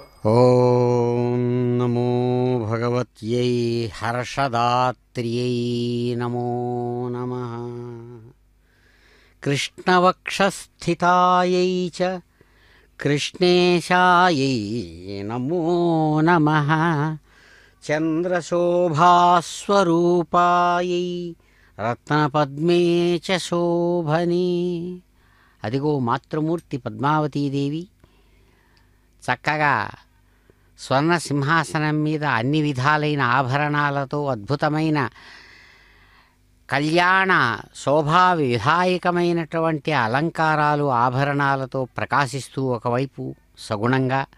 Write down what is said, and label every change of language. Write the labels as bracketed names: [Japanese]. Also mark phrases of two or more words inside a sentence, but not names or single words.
[Sanskrit] ॐ नमो भगवत्यै हर्षदात्र्यै नमो नमः कृष्णवक्षस्थितायै च कृष्णेशायै नमो नमः చంద్రశోభాస్వరూపాయై రత్నపద్మే చ శోభనే. [Telugu] అదిగో మాతృమూర్తి పద్మావతీదేవి చక్కగా స్వర్ణ సింహాసనం మీద అన్ని విధాలైన ఆభరణాలతో అద్భుతమైన కళ్యాణ శోభా విధాయకమైనటువంటి అలంకారాలు ఆభరణాలతో ప్రకాశిస్తూ ఒకవైపు సగుణంగా,